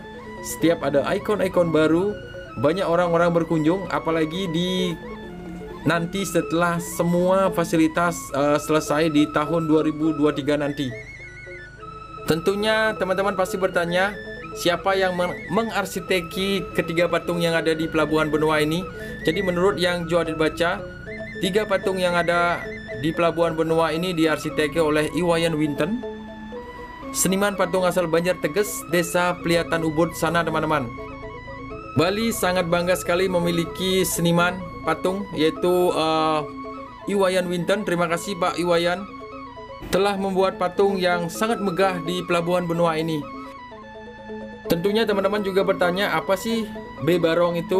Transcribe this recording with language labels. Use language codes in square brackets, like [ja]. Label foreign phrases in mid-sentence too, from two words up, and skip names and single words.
[id] Setiap ada ikon-ikon baru, banyak orang-orang berkunjung, apalagi di nanti setelah semua fasilitas selesai di tahun 2023 nanti. Tentunya teman-teman pasti bertanya, siapa yang mengarsiteki ketiga patung yang ada di Pelabuhan Benua ini? Jadi menurut yang Joadit baca, 3 patung yang ada di Pelabuhan Benua ini diarsiteki oleh Iwayan Winton, seniman patung asal Banjar Teges, Desa Pliatan Ubud sana teman-teman. Bali sangat bangga sekali memiliki seniman patung yaitu Iwayan Winton. Terima kasih Pak Iwayan telah membuat patung yang sangat megah di Pelabuhan Benua ini. Tentunya teman-teman juga bertanya, apa sih B Barong itu?